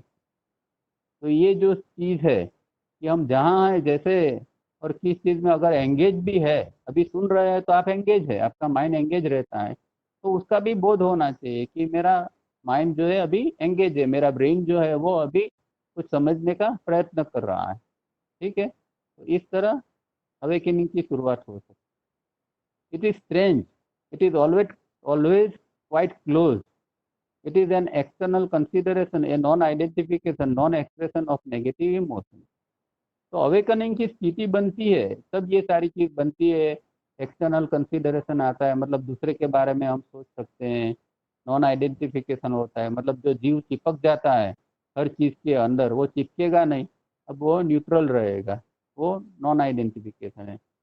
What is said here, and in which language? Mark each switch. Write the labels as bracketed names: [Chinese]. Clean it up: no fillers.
[Hindi] तो ये जो चीज़ है कि हम जहाँ हैं जैसे, और किस चीज़ में अगर एंगेज भी है, अभी सुन रहे हैं तो आप एंगेज है, आपका माइंड एंगेज रहता है, तो उसका भी बोध होना चाहिए कि मेरा माइंड जो है अभी एंगेज है, मेरा ब्रेन जो है वो अभी कुछ समझने का प्रयत्न कर रहा है। ठीक है, तो इस तरह अवेकनिंग की शुरुआत हो सकती है। [English] It is strange, it is always quite close, it is an external consideration, a non-identification, non-expression of negative emotion। [Hindi] तो अवेकनिंग की स्थिति बनती है तब ये सारी चीज बनती है। एक्सटर्नल कंसिडरेशन आता है, मतलब दूसरे के बारे में हम सोच सकते हैं। नॉन आइडेंटिफिकेशन होता है, मतलब जो जीव चिपक जाता है हर चीज के अंदर, वो चिपकेगा नहीं, अब वो न्यूट्रल रहेगा, वो नॉन आइडेंटिफिकेशन है।